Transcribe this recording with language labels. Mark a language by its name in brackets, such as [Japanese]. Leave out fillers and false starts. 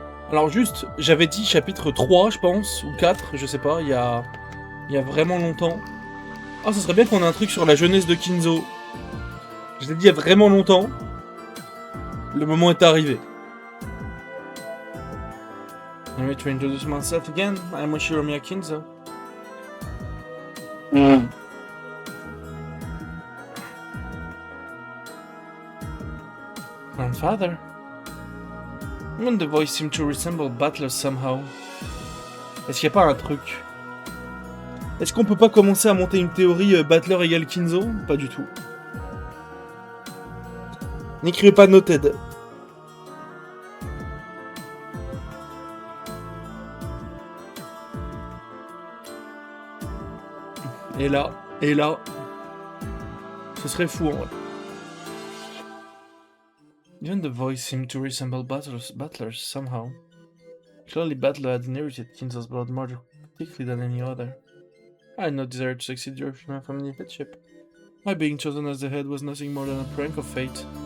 [French] Alors juste, j'avais dit chapitre 3, je pense, ou 4, je sais pas, il y a vraiment longtemps. Ah, ça serait bien qu'on ait un truc sur la jeunesse de Kinzo. Je l'ai dit il y a vraiment longtemps. Le moment est arrivé. [English] Let me to introduce myself again. I'm Shiromiya Kinzo. Grandfather? And the voice seemed to resemble Butler somehow. [French] Est-ce qu'il n'y a pas un truc? Est-ce qu'on peut pas commencer à monter une théorie Butler égale Kinzo? Pas du tout. N'écrivez pas Noted. Et là, ce serait fou en vrai. [English] Even the voice seemed to resemble Butler's somehow. Clearly Butler had inherited Kinzo's blood more thickly than any other. I had no desire to succeed your family headship. My being chosen as the head was nothing more than a prank of fate.